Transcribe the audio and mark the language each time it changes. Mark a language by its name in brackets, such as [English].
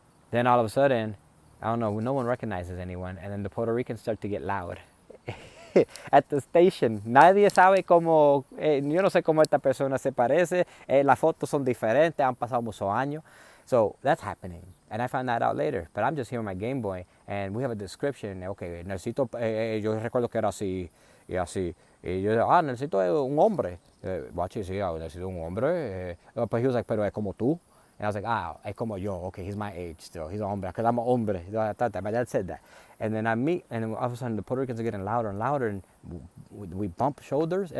[English] Then all of a sudden, I don't know, no one recognizes anyone, and then the Puerto Ricans start to get loud. at the station. [Spanish] Nadie sabe cómo, yo no sé cómo esta persona se parece. Las fotos son diferentes, han pasado muchos años. [English] So that's happening. And I found that out later. But I'm just here on my Game Boy, and we have a description. [Spanish] Okay, Nelsito, yo recuerdo que era así, y así. Y yo, Nelsito es un hombre. [English] Watch it, [Spanish] sí, Nelsito es un hombre. [English] But he was like, [Spanish] pero es como tú. [English] And I was like, [Spanish] es como yo. [English] Okay, he's my age still. He's a hombre. Because I'm a hombre. I thought that. My dad said that. And then I meet, and then all of a sudden the Puerto Ricans are getting louder and louder, and we bump shoulders.